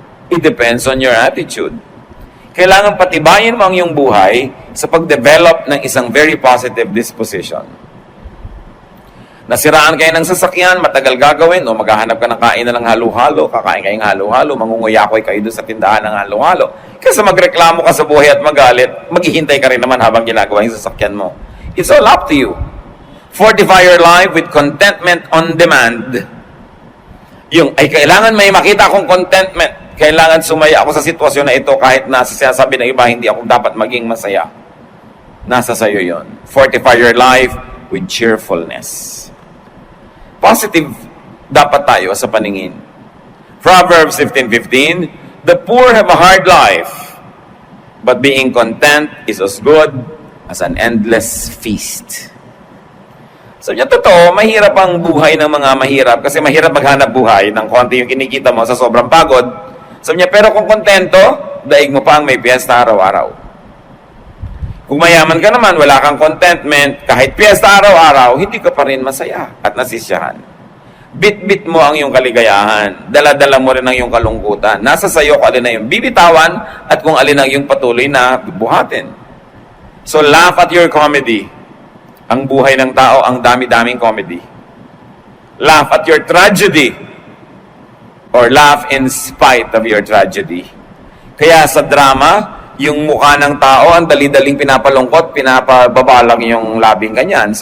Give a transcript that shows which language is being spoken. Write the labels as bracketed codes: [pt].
[en] It depends on your attitude. [tl] Kailangan patibayin mo ang iyong buhay sa pag-develop ng isang [en] very positive disposition. [tl] Nasiraan kayo ng sasakyan, matagal gagawin, o maghahanap ka ng kain na ng halo-halo, kakain kayo ng halo-halo, mangunguyakoy kayo doon sa tindahan ng halo-halo. Kasi magreklamo ka sa buhay at magalit, maghihintay ka rin naman habang ginagawa yung sasakyan mo. [en] It's all up to you. Fortify your life with contentment on demand. [tl] Yung, ay kailangan may makita akong contentment. Kailangan sumaya ako sa sitwasyon na ito kahit nasa sinasabi ng iba, hindi ako dapat maging masaya. Nasa sayo yon. [en] Fortify your life with cheerfulness. [tl] Positive dapat tayo sa paningin. [en] Proverbs 15:15, the poor have a hard life, but being content is as good as an endless feast. [tl] So, yung totoo, mahirap ang buhay ng mga mahirap kasi mahirap maghanap buhay ng konti yung kinikita mo sa sobrang pagod. Sabi niya, pero kung kontento, daig mo pa ang may piyesta araw-araw. Kung mayaman ka naman, wala kang contentment, kahit piyesta araw-araw, hindi ka pa rin masaya at nasisiyahan. Bit-bit mo ang iyong kaligayahan. Dala-dala mo rin ang iyong kalungkutan. Nasa sayo kung alin na yung bibitawan at kung alin ang iyong patuloy na buhatin. [en] So laugh at your comedy. [tl] Ang buhay ng tao, ang dami-daming [en] comedy. Laugh at your tragedy. Or laugh in spite of your tragedy. [tl] Kaya sa drama, yung mukha ng tao, ang dali-daling pinapalungkot, pinapababa lang yung labing ganyan.